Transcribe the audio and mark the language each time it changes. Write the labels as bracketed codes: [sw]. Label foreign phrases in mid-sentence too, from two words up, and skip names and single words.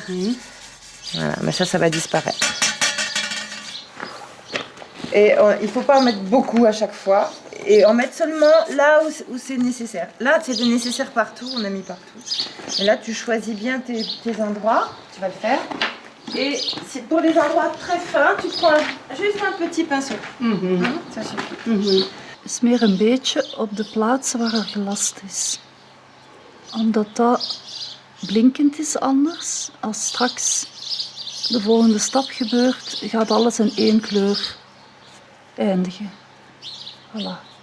[fr] Voilà, mais ça va disparaître. Et il ne faut pas en mettre beaucoup à chaque fois. Et en mettre seulement là où c'est nécessaire. Là, c'est nécessaire partout, on a mis partout. Et là, tu choisis bien tes endroits, tu vas le faire. Et pour les endroits très fins, tu prends juste un petit pinceau. Ça suffit. [nl] Smeer een beetje op de plaatsen waar er gelast is. Omdat dat blinkend is anders. Als straks de volgende stap gebeurt, gaat alles in één kleur eindigen. [fr] Voilà.